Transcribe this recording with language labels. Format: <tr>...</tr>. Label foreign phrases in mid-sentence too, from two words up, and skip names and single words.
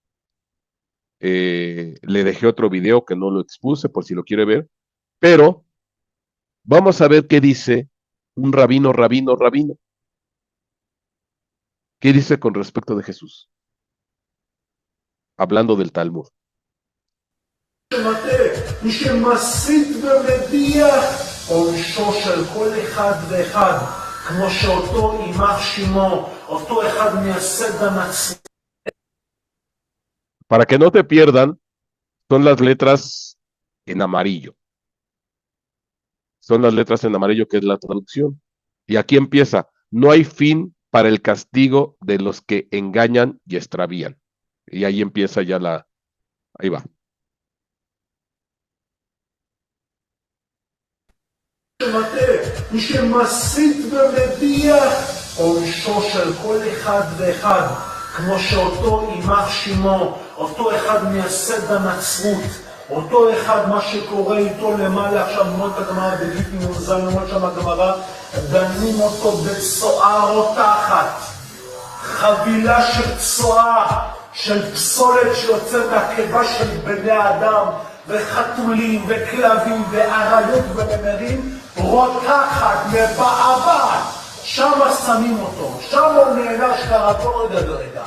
<es>Le dejé otro video que no lo expuse por si lo quiere ver. Pero vamos a ver qué dice un rabino. ¿Qué dice con respecto de Jesús? Hablando del Talmud.</es> <he>מי שמסית ומדיח עונשו של כל אחד ואחד, כמו שאותו יימח שמו, אותו אחד מייסד הנצרות.</he> <es>Para que no te pierdan, son las letras en amarillo. Son las letras en amarillo que es la traducción. Y aquí empieza, no hay fin para el castigo de los que engañan y extravían. Y ahí empieza ya ahí va.</es> <he>מי שמסית ומדיח עונשו של כל אחד ואחד, כמו שאותו יימח שמו, אותו אחד מייסד הנצרות, אותו אחד מה שקורה איתו למעלה, עכשיו נאמר את הגמרא בגיטין מוזל, נאמר שם הגמרא, דנים אותו בצואה רותחת, חבילה של צואה, של פסולת שיוצאת מהקיבה של בני האדם, וחתולים וכלבים ואריות ונמרים, רותחת, מבעבעת, שם שמים אותו, שם הוא נענש כרתו רגע.</he>